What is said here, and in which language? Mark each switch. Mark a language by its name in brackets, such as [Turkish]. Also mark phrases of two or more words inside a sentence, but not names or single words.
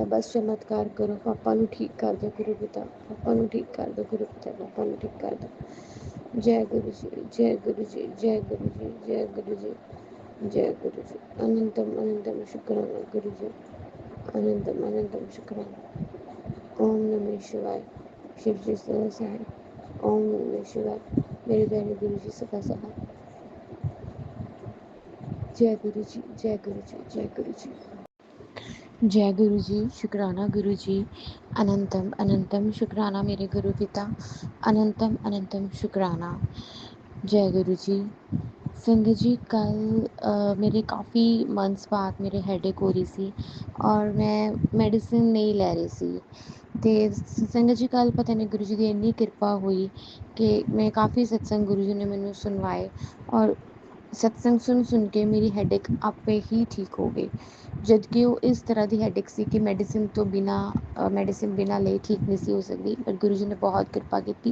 [Punjabi] ਬਸ ਚਮਤਕਾਰ ਕਰੋ, ਪਾਪਾ ਨੂੰ ਠੀਕ ਕਰ ਦਿਓ ਗੁਰੂ ਪਿਤਾ, ਪਾਪਾ ਨੂੰ ਠੀਕ ਕਰ ਦਿਓ ਗੁਰੂ ਪਿਤਾ, ਪਾਪਾ ਨੂੰ ਠੀਕ ਕਰ ਦਿਓ। ਜੈ ਗੁਰੂ ਜੀ, ਜੈ ਗੁਰੂ ਜੀ, ਜੈ ਗੁਰੂ ਜੀ, ਜੈ ਗੁਰੂ ਜੀ, ਜੈ ਗੁਰੂ ਜੀ। ਅਨੰਤਮ ਅਨੰਤਮ ਸ਼ੁਕਰਾਨਾ ਗੁਰੂ ਜੀ, ਅਨੰਤਮ ਅਨੰਤਮ ਸ਼ੁਕਰਾਨਾ। [Hindi] ਓਮ ਨਮः शिवाय। शिव जी सदा सहाय। ओम नमः शिवाय। मेरे प्यारे गुरु जी सदा सहाय। जय गुरु जी, जय गुरु जी, जय गुरु जी। जय गुरु जी, शुकराना गुरु जी। अनंतम अनंतम शुकराना मेरे गुरु पिता, अनंतम अनंतम शुकराना। जय गुरु जी। संगत जी, कल मेरे काफ़ी मंथ्स बाद मेरे हेडेक हो रही सी और मैं मेडिसिन नहीं ले रही सी। ਤੇ ਸੰਗਤ ਜੀ, ਕੱਲ੍ਹ ਪਤਾ ਨਹੀਂ ਗੁਰੂ ਜੀ ਦੀ ਇੰਨੀ ਕਿਰਪਾ ਹੋਈ ਕਿ ਮੈਂ ਕਾफ़ੀ ਸਤਸੰਗ ਗੁਰੂ ਜੀ ਨੇ ਮੈਨੂੰ ਸੁਣਵਾਏ ਔਰ ਸਤਸੰਗ ਸੁਣ ਕੇ ਮੇਰੀ ਹੈਡੇਕ ਆਪੇ ਹੀ ਠੀਕ ਹੋ ਗਈ। ਜਦ ਕਿ ਉਹ ਇਸ ਤਰ੍ਹਾਂ ਦੀ ਹੈਡੇਕ ਸੀ ਕਿ ਮੈਡੀਸਿਨ ਬਿਨਾਂ ਲਏ ਠੀਕ ਨਹੀਂ ਸੀ ਹੋ ਸਕਦੀ, ਪਰ ਗੁਰੂ ਜੀ ਨੇ ਬਹੁਤ ਕਿਰਪਾ ਕੀਤੀ।